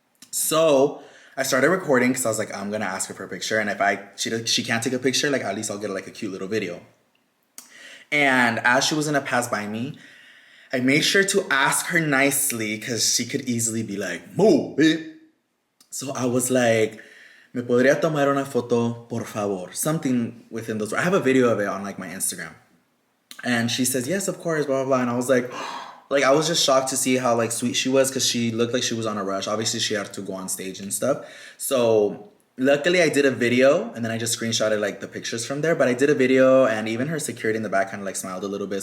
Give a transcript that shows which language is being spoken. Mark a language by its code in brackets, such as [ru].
[en] So I started recording because I was like, I'm gonna ask her for a picture, and if she can't take a picture, like at least I'll get like a cute little video. And as she was gonna pass by me, I made sure to ask her nicely because she could easily be like, move it. So I was like, [es] ¿me podría tomar una foto, por favor? [en] Something within those. I have a video of it on like my Instagram. And she says, yes, of course, blah, blah, blah. And I was like, I was just shocked to see how like sweet she was, because she looked like she was on a rush. Obviously, she had to go on stage and stuff. So luckily, I did a video, and then I just screenshotted like the pictures from there. But I did a video, and even her security in the back kind of like smiled a little bit.